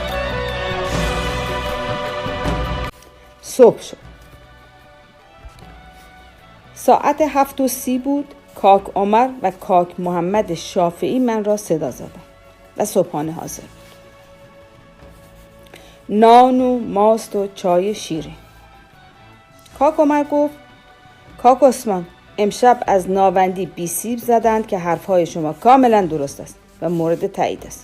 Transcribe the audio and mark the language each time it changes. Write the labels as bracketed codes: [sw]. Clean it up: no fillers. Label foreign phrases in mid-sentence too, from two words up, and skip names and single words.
[fa] صبح شد. ساعت 7:30 بود. کاک عمر و کاک محمد شافعی من را صدا زدند و صبحانه حاضر بود. نان و ماست و چای شیرین. کاک عمر گفت: کاک عثمان، امشب از ناوندی بی سیب زدند که حرفهای شما کاملا درست است و مورد تایید است.